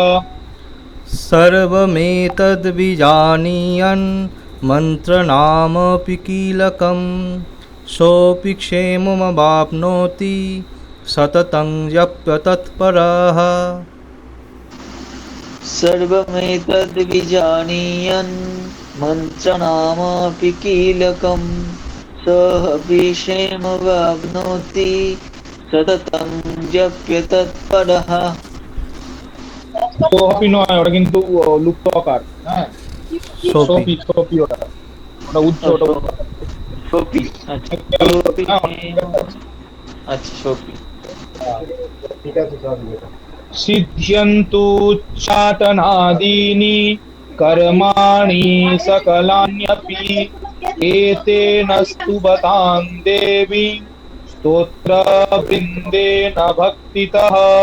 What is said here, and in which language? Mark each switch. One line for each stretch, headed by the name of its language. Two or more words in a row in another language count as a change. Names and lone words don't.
Sanskrit: सर्वमेतद्विजानीयन् मन्त्रणामपि कीलकं सोऽपि क्षेममवाप्नोति सततं जप्यतत्परः। सर्वमेतद्विजानीयन् मन्त्रणामपि कीलकं सोऽपि क्षेममवाप्नोति सततं जप्य तत्परः।
Bangla: সোপি নয়, ওটা কিন্তু লুপ্ত আকার। হ্যাঁ,
Sanskrit: सोऽपि। সোপি সোপি,
Bangla: ওটা ওটা উচ্চ, ওটা উচ্চ।
Sanskrit: सोऽपि, अच्छा सोऽपि अच्छा सोऽपि।
Bangla: ঠিক আছে,
Sanskrit: सिद्ध्यन्तु चाटनादीनि कर्माणि सकलान्यपि एतेन स्तुवतां देवी स्तोत्रवृन्देन भक्तितः।